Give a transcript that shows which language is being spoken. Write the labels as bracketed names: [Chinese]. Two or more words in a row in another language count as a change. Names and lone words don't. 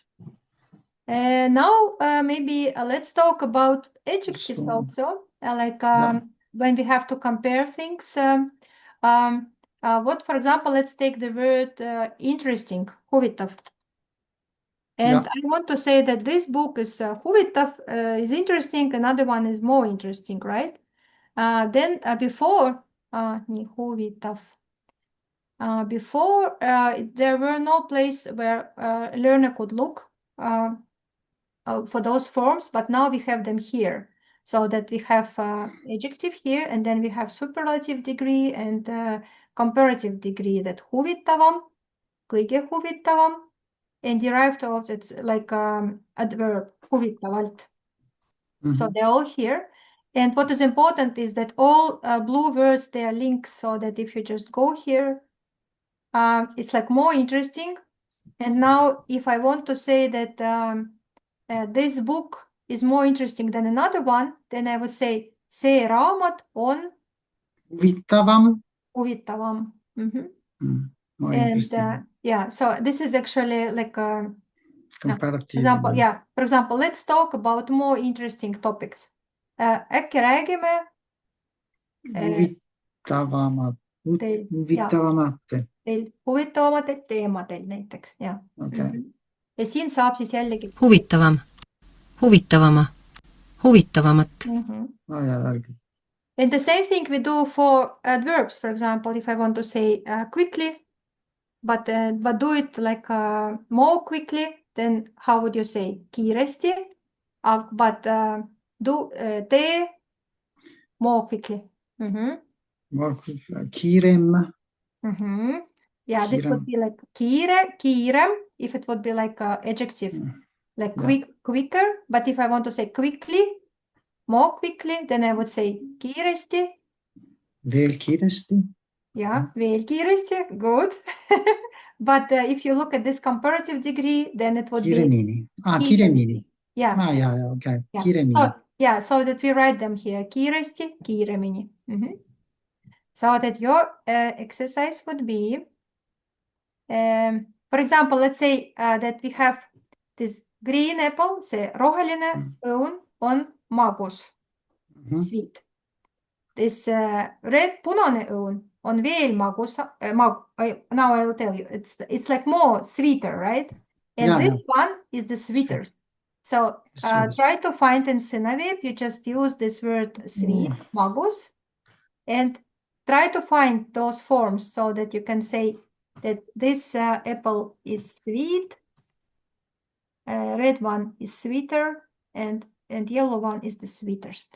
[English] Now maybe let's talk about adjectives also, when we have to compare things. What, for example, let's take the word interesting, huvitav. And I want to say that this book is huvitav, is interesting, another one is more interesting, right? Then before, [Estonian] nii huvitav. [English] Before, there were no place where a learner could look for those forms, but now we have them here. So that we have adjective here, and then we have superlative degree and comparative degree, that [Estonian] huvitavam, kõige huvitavam, [English] and derived objects like adverb, huvitavalt. So they're all here. And what is important is that all blue words, they are links, so that if you just go here, it's like more interesting. And now if I want to say that this book is more interesting than another one, then I would say [Estonian] see raamat on [English] huvitavam. More interesting. Yeah, so this is actually like a comparative. For example, let's talk about more interesting topics. [Estonian] Äkki räägime huvitavamatel teemadel näiteks, jah. Ja siin saab siis jällegi huvitavamat. [English] And the same thing we do for adverbs. For example, if I want to say quickly, but do it like more quickly, then how would you say kiiresti? But tee more quickly. More quickly. Kiirem. Yeah, this would be like kiirem, if it would be like adjective, like quicker. But if I want to say quickly, more quickly, then I would say kiiresti. [Estonian] Veel kiiresti. Yeah, veel kiiresti, [English] good. But if you look at this comparative degree, then it would be kiiremini. Yeah. Okay. Yeah. Kiiremini. So that we write them here. [Estonian] Kiiresti, kiiremini. [English] So that your exercise would be, for example, let's say that we have this green apple, [Estonian] see roheline õun on magus, [English] sweet. This red, [Estonian] punane õun on veel magus, [English] now I will tell you, it's like more sweeter, right? And this one is the sweeter. So try to find in Sõnaveeb, you just use this word sweet, magus, and try to find those forms so that you can say that this apple is sweet, red one is sweeter, and yellow one is the sweetest.